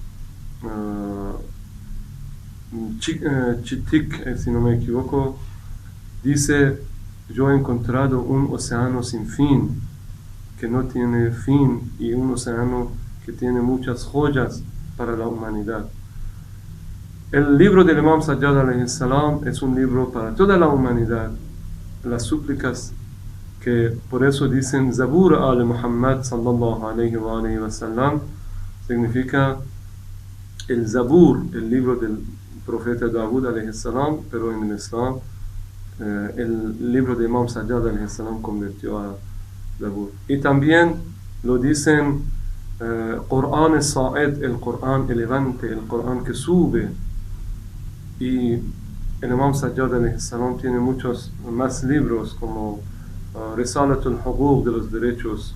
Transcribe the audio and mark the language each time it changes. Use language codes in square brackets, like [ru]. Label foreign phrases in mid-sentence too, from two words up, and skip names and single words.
[es] Chitik, si no me equivoco, dice: yo he encontrado un océano sin fin, que no tiene fin, y un océano que tiene muchas joyas para la humanidad. El libro del Imam Sajjad [ar] عليه السلام [es] es un libro para toda la humanidad. Las súplicas, que por eso dicen [ar] زبور آل محمد صلى الله عليه وسلم, [es] significa el Zabur, el libro del profeta Dawud [ar] عليه السلام, [es] pero en el Islam el libro de Imam Sajjad [ar] عليه السلام [es] convirtió a Zabur. Y también lo dicen Qur'an al-Sa'id, el Qur'an elevante, el Qur'an que sube. Y el Imam Sajjad [ar] عليه السلام [es] tiene muchos más libros, como Risalat al-Huquq, de los derechos.